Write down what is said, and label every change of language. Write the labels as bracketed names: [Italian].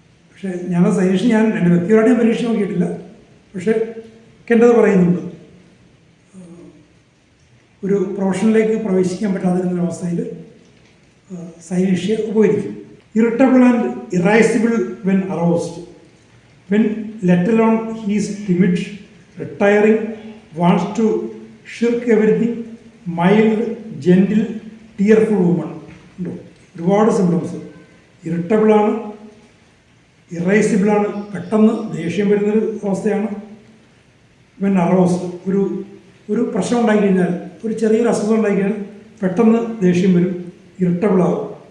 [Malayalam] പക്ഷേ സൈലേഷ്യ ഞാൻ എൻ്റെ വ്യക്തിപരമായിട്ട് ഞാൻ പരീക്ഷ നോക്കിയിട്ടില്ല, പക്ഷേ എൻ്റെത് പറയുന്നുണ്ട്. ഒരു പ്രൊഫഷനിലേക്ക് പ്രവേശിക്കാൻ പറ്റാതിരുന്ന അവസ്ഥയിൽ സൈലേഷ്യ ഉപകരിക്കും. [English] Irritable and irascible when aroused. When let alone he's timid retiring, wants to shirk everything, mild, gentle, tearful woman. [Malayalam] ഉണ്ടോ? ഒരുപാട് സിംറ്റംസ്. ഇറിറ്റബിളാണ്, ഇറേസിബിളാണ്, പെട്ടെന്ന് ദേഷ്യം വരുന്നൊരു അവസ്ഥയാണ്. [English] when aroused, [Malayalam] ഒരു പ്രശ്നം ഉണ്ടായിക്കഴിഞ്ഞാൽ, ഒരു ചെറിയൊരു അസുഖം ഉണ്ടായിക്കഴിഞ്ഞാൽ പെട്ടെന്ന് ദേഷ്യം വരും, ഇറിറ്റബിളാവും.